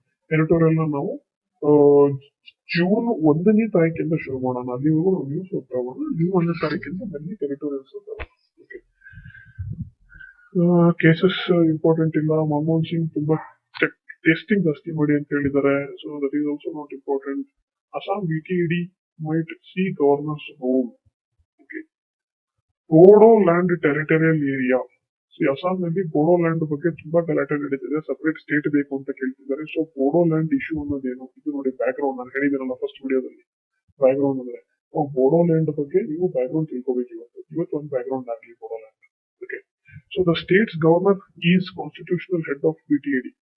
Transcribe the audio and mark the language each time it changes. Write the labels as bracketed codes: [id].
[kn] Editorial ನಾವು June 1ನೇ ತಾರೀಕಿಂದ ಶುರು ಮಾಡೋಣ, ಅಲ್ಲಿವರೆಗೂ ನಾವು ನ್ಯೂಸ್ ಓದ್ತಾ ಹೋಗೋಣ. ಜೂನ್ 1ನೇ ತಾರೀಕಿಂದ ಬನ್ನಿ ಎಡಿಟೋರಿಯಲ್ಸ್ ಓದೋಣ. ಕೇಸಸ್ ಇಂಪಾರ್ಟೆಂಟ್ ಇಲ್ಲ. ಮನಮೋಹನ್ ಸಿಂಗ್ ತುಂಬಾ ಟೆಸ್ಟಿಂಗ್ ಜಾಸ್ತಿ ಮಾಡಿ ಅಂತ ಹೇಳಿದ್ದಾರೆ, [en] So that is also not important. Assam BTED might see governor's role. Okay. Bodoland territorial area. [kn] Assam ನಲ್ಲಿ ಬೋಡೋ ಲ್ಯಾಂಡ್ ಬಗ್ಗೆ ತುಂಬಾ ಗಲಾಟೆ ನಡೀತಿದೆ, ಸಪರೇಟ್ ಸ್ಟೇಟ್ ಬೇಕು ಅಂತ ಕೇಳ್ತಿದ್ದಾರೆ. ಸೊ ಬೋಡೋ ಲ್ಯಾಂಡ್ ಇಶ್ಯೂ ಅನ್ನೋದೇನು, ಇದು ನೋಡಿ ಬ್ಯಾಕ್ ಗ್ರೌಂಡ್ ನಾನು ಹೇಳಿದ್ದೀನಲ್ಲ ಫಸ್ಟ್ ವಿಡಿಯೋದಲ್ಲಿ. ಬ್ಯಾಕ್ ಗ್ರೌಂಡ್ ಅಂದ್ರೆ ಬೋಡೋ ಲ್ಯಾಂಡ್ ಬಗ್ಗೆ ನೀವು ಬ್ಯಾಕ್ ಗ್ರೌಂಡ್ ತಿಳ್ಕೋಬೇಕು. ಇವತ್ತು ಒಂದು ಬ್ಯಾಕ್ ಗ್ರೌಂಡ್ ಆಗಲಿ Bodo land. Okay, [en] So the states governor is constitutional head of BTAD.